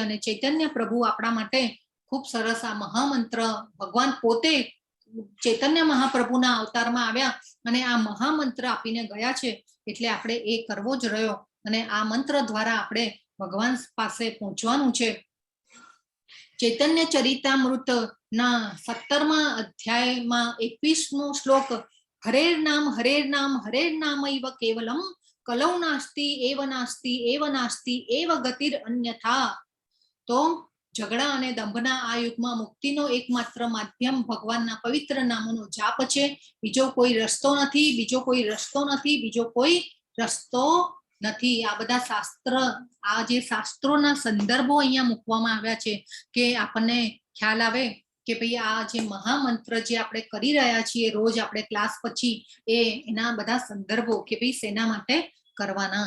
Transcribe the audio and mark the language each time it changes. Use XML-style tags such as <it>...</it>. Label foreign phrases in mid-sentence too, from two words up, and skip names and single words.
<gu>અને ચૈતન્ય પ્રભુ આપણા માટે ખૂબ સરસ આ મહામંત્ર, ભગવાન પોતે ચૈતન્ય મહાપ્રભુના અવતારમાં આવ્યા અને આ મહામંત્ર આપીને ગયા છે. એટલે આપણે એ કરવો જ રહ્યો. અને આ મંત્ર દ્વારા આપણે ભગવાન પાસે પહોંચવાનું છે. ચૈતન્ય ચરિતામૃત ના 17મા અધ્યાયમાં 21મો શ્લોક,</gu> <sa>હરેર નામ હરેર નામૈવ કેવલમ કલૌ નાસ્તિ એવ નાસ્તિ એવ ગતિર અન્યથા.</sa> <gu>તો ઝઘડા અને દંભના આ યુગમાં મુક્તિનો એકમાત્ર માધ્યમ ભગવાનના પવિત્ર નામોનો જાપ છે. બીજો કોઈ રસ્તો નથી, બીજો કોઈ રસ્તો નથી. આ બધા શાસ્ત્ર, આ જે શાસ્ત્રોના સંદર્ભો અહીંયા મૂકવામાં આવ્યા છે કે આપણને ખ્યાલ આવે કે ભાઈ આ જે મહામંત્ર જે આપણે કરી રહ્યા છીએ રોજ આપણે ક્લાસ પછી, એના બધા સંદર્ભો કે ભાઈ શેના માટે કરવાના.</gu>